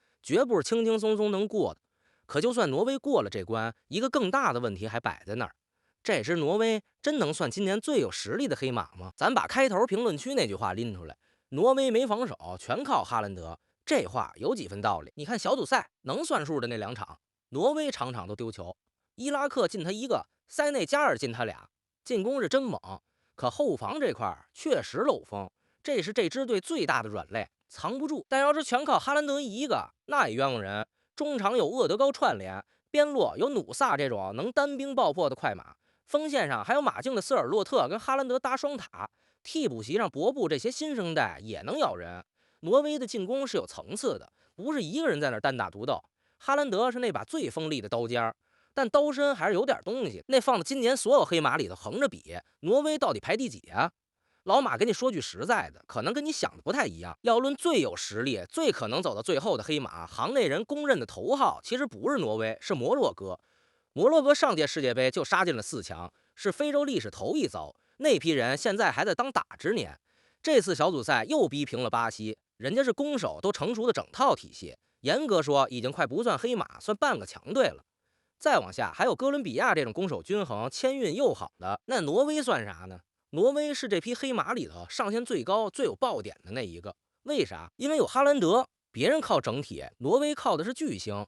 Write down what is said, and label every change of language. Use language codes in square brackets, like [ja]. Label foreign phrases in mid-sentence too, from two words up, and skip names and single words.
[zh] 絕不是輕輕鬆鬆能過的。可就算挪威過了這關，一個更大的問題還擺在那兒。這支挪威真能算今年最有實力的黑馬嗎？咱把開头評論區那句話拎出来，挪威没防守，全靠哈蘭德，這話有幾分道理。你看小組賽能算數的那2場，挪威场场都丟球，伊拉克进他一個，塞内加尔进他俩，进攻是真猛，可後防这塊確實漏風，這是這支隊最大的軟肋，藏不住。但要是全靠哈蘭德一個，那也冤枉人。中場有厄德高串聯，邊路有努薩這種能單兵爆破的快馬，鋒線上還有馬競的瑟爾洛特跟哈蘭德搭雙塔，替補席上博布這些新生代也能咬人。挪威的进攻是有層次的，不是一個人在那單打獨鬥。哈蘭德是那把最锋利的刀尖，但刀身還是有点東西。那放到今年所有黑馬裡头橫着比，挪威到底排第幾啊？老馬跟你說句實在的，可能跟你想的不太一樣。要論最有實力、最可能走到最後的黑馬，行内人公認的头号其實不是挪威，是摩洛哥。摩洛哥上届世界杯就杀进了4强，是非洲歷史头一遭。那批人现在還在當打之年，這次小組賽又逼平了巴西，人家是攻守都成熟的整套體系，嚴格說已經快不算黑馬，算半個強隊了。再往下還有哥倫比亞這種攻守均衡、簽運又好的，那挪威算啥呢？挪威是這批黑馬裡頭上限最高、最有爆點的那一個。為啥？因為有哈蘭德，別人靠整體，挪威靠的是巨星。